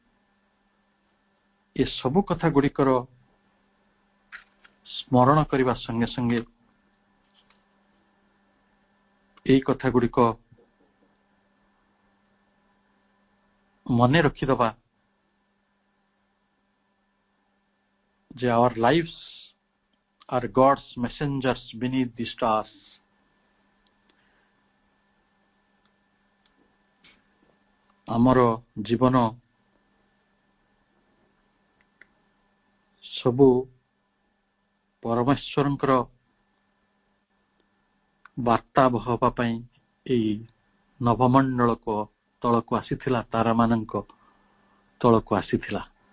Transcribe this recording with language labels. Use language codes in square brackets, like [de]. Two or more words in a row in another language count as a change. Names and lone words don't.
[or] ଏ ସବୁ କଥା ଗୁଡ଼ିକର ସ୍ମରଣ କରିବା ସଙ୍ଗେ ସଙ୍ଗେ এই କଥା ଗୁଡ଼ିକ ମନେ ରଖିଦେବା ଯେ [en] our lives are God's messengers beneath the stars. [or] ଆମର ଜୀବନ ସବୁ ପରମେଶ୍ୱରଙ୍କର ବାର୍ତ୍ତା ବହବା ପାଇଁ ଏହି ନଭମଣ୍ଡଳକୁ ତଳକୁ ଆସିଥିଲା, ତାରାମାନଙ୍କ ତଳକୁ ଆସିଥିଲା।